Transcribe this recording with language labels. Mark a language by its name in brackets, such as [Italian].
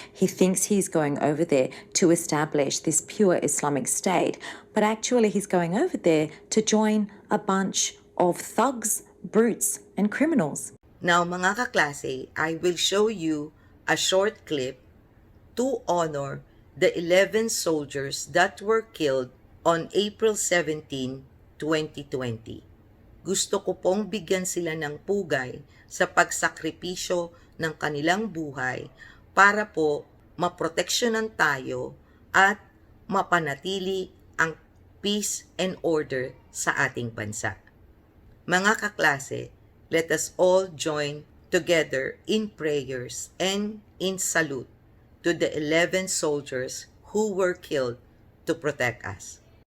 [English] He thinks he's going over there to establish this pure Islamic state, but actually he's going over there to join a bunch of thugs, brutes, and criminals. Now [Filipino] mga kaklase, [English] I will show you a short clip to honor the 11 soldiers that were killed on April 17, 2020. [Filipino] Gusto ko pong bigyan sila ng pugay sa pagsakripisyo ng kanilang buhay para po maproteksyonan tayo at mapanatili ang [English] peace and order [Filipino] sa ating bansa. Mga kaklase, [English] let us all join together in prayers and in salute to the 11 soldiers who were killed to protect us.